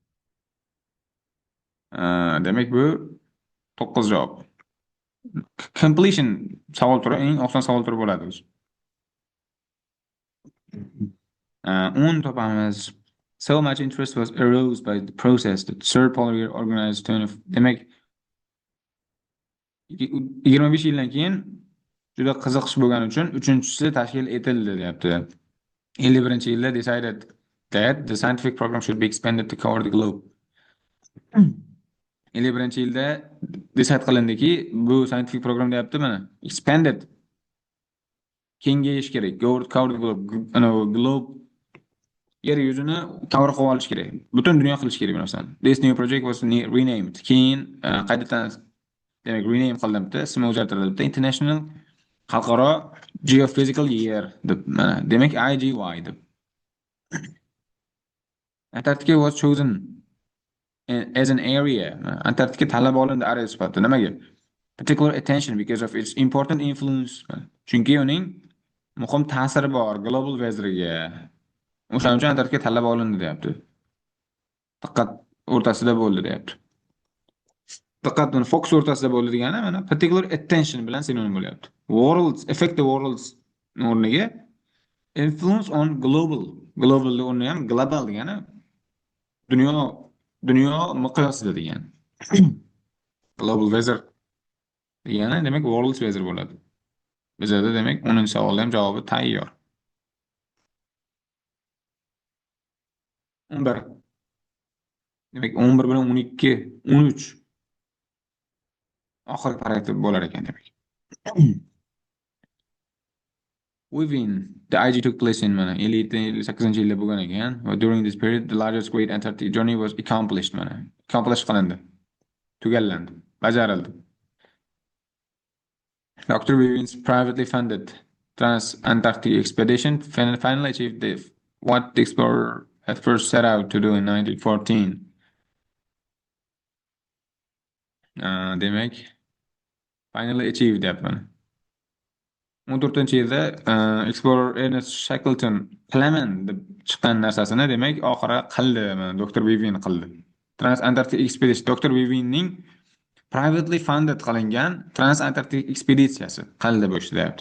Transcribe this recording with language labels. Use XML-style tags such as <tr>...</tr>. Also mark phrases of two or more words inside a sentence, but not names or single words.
<uz>Demak bu 9 javob. Completion savol turi eng oson savol turi bo'ladi. 10 topamiz.</uz> <en>So much interest was aroused by the process that third polar organized turn of</en> <uz>demak 25 yildan keyin juda qiziqish bo'lgani uchun uchinchisi tashkil etildi deyapti.</uz> <en>51-yilda decided that the scientific program should be expanded to cover the globe.</en> <uz>51-yilda decide qilindiki, bu</uz> <en>scientific program</en> <uz>deyapti mana expanded kengayish kerak.</uz> <en>Cover the globe.</en> <uz>Globe yer yuzini cover qilib olish kerak. Butun dunyo qilish kerak bu narsani.</uz> <en>This new project was renamed.</en> <uz>Keyin qaytadan demak rename qilindimda, ismi o'zgartirildi. International xalqaro geophysical year deb mana demak IGY deb.</uz> <en>Antarctica was chosen as an area.</en> <uz>Antarctica tanlab olindi area sifatida. Nimaga?</uz> <en>Particular attention because of its important influence.</en> <uz>Chunki uning muhim ta'siri bor</uz> <en>global weatherga.</en> <uz>O'shaning uchun Antarctica tanlab olindi deyapti. Faqat o'rtasida bo'ldi deyapti. Faqat uni fokus o'rtasida bo'ldi degani mana</uz> <en>particular attention</en> <uz>bilan sinonim bo'lyapti.</uz> <en>Worlds affect the worlds o'rniga influence on global.</en> <uz>Global o'rni ham global degani dunyo miqyosida degani.</uz> <en>Global weather</en> <uz>degani demak</uz> <en>world weather</en> <uz>bo'ladi. Bizda demak 10-savolda ham javobi tayyor. 11. Demak 11 bilan 12, 13 oxirgi paragraf bo'lar ekan demak.</uz> <en>Within the IG took place in</en> <uz>mana 58-yilda bo'lgan ekan.</uz> <en>During this period the largest great Antarctic journey was accomplished mana.</en> <uz>Accomplish qilindi. Tugallandi, bajarildi.</uz> <en>Dr. Vivian's privately funded trans-Antarctic expedition finally achieved what the explorer had first set out to do in 1914.</en> <uz>Demak,</uz> <en>finally achieved</en> <uz>deyapman. 14-yilda explorer Ernest Shackleton qilaman deb chiqqan narsasini demak oxiri qildi, Dr. Vivian qildi.</uz> <en>Trans-Antarctic expedition</en> <uz>Dr. Vivianning</uz> <en>privately funded</en> <uz>qilingan trans-Antarctic ekspeditsiyasi qildi bu ishni deyapti.</uz>